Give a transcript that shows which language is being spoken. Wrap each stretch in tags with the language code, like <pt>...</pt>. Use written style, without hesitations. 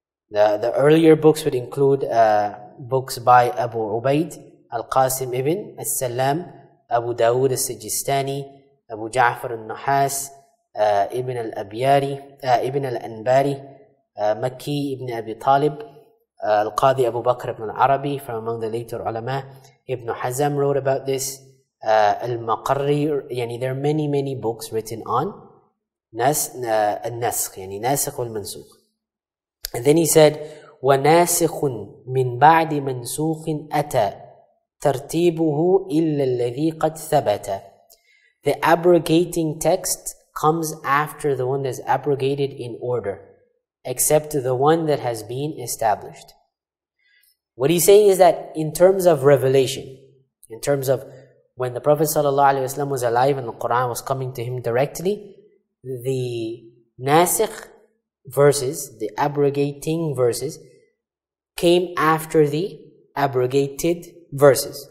<en>The earlier books would include books by Abu Ubaid, Al-Qasim ibn As-Salam, Abu Dawood As-Sijistani, Abu Ja'far Al-Nuhas, Ibn Al-Abyari, Ibn Al-Anbari, Makki ibn Abi Talib, Al-Qadi Abu Bakr ibn Al-Arabi, from among the later ulama. Ibn Hazm wrote about this, Al-Maqarri. There are many books written on Al-Naskh, Nasikh wal-Mansukh. And then he said,</en> <ar>وَنَاسِخٌ مِّن بَعْدِ مَنْسُوخٍ أَتَى تَرْتِيبُهُ إِلَّا الَّذِي قَدْ ثَبَتَ.</ar> <en>The abrogating text comes after the one that's abrogated in order, except the one that has been established. What he's saying is that in terms of revelation, in terms of when the Prophet ﷺ was alive and the Qur'an was coming to him directly, the nasikh verses, the abrogating verses, came after the abrogated verses.</en>